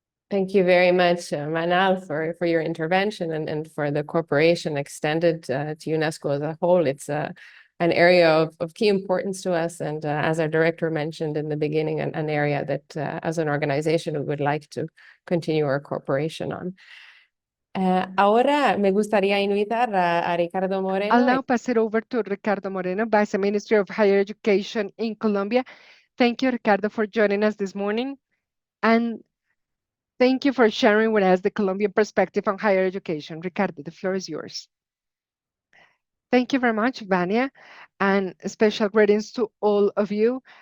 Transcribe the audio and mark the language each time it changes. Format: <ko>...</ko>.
<en>Thank you very much, Manal, for your intervention and for the cooperation extended to UNESCO as a whole. It's an area of key importance to us, and as our director mentioned in the beginning, an area that as an organization we would like to continue our cooperation on.</en> <es>Ahora me gustaría invitar a Ricardo Moreno.</es> <en>I'll now pass it over to Ricardo Moreno, Vice Minister of Higher Education in Colombia. Thank you, Ricardo, for joining us this morning. And thank you for sharing with us the Colombian perspective on higher education. Ricardo, the floor is yours. Thank you very much, Vanja, and special greetings to all of you.</en>